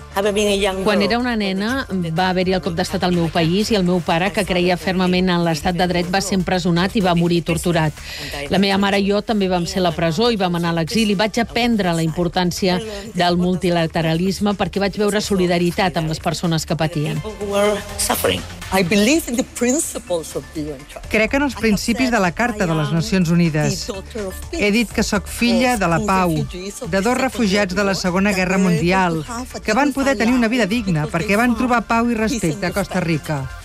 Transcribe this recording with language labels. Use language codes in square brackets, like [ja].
[ca] Quan era una nena, va haver-hi el cop d'estat al meu país i el meu pare, que creia fermament en l'estat de dret, va ser empresonat i va morir torturat. La meva mare i jo també vam ser a la presó i vam anar a l'exili. Vaig aprendre la importància del multilateralisme perquè vaig veure solidaritat amb les persones que patien. [en] I believe in the principles of the UN Charter. [ca] Crec en els principis de la Carta de les Nacions Unides. He dit que sóc filla de la pau, de dos refugiats de la Segona Guerra Mundial, que van poder tenir una vida digna perquè van trobar pau i respecte a Costa Rica.